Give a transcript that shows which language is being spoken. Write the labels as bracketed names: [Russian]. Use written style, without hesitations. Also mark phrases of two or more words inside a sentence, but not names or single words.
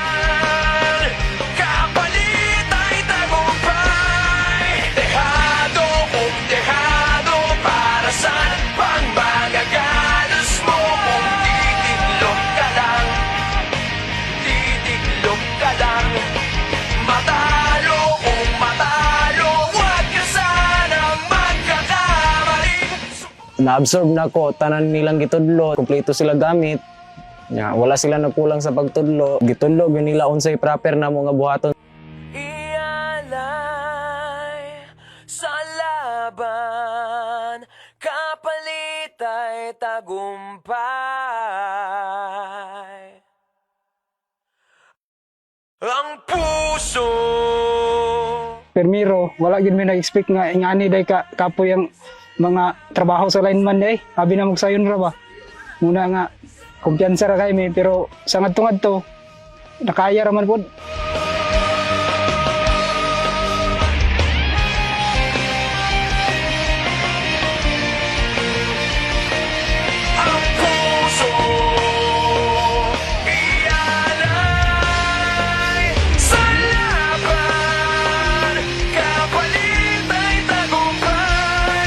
[Filipino] Dehado kung dehado, para saan pang magagalos mo kung titiklop ka lang? Titiklop ka lang. Matalo kung matalo, huwag ka sanang magkakamali. [Cebuano] Na-absorb na ko tanan nilang gitudlo, kumpleto sila gamit. Wala sila nagkulang sa pagtudlo. Gitudlo gyud nila unsay proper na mga buhaton. [Filipino] Ialay sa laban, kapalit ay tagumpay. Ang puso. [Cebuano] Permiro, wala gid mi nag-expect nga ingani day ka kapoy ang mga trabaho sa lineman day. Abi na magsayon ra ba. Muna nga kumpiyansa ra kay mi pero sa ngadto-ngadto nakaya ra man pud. [Filipino] Ang puso. Ialay sa laban, kapalit ay tagumpay.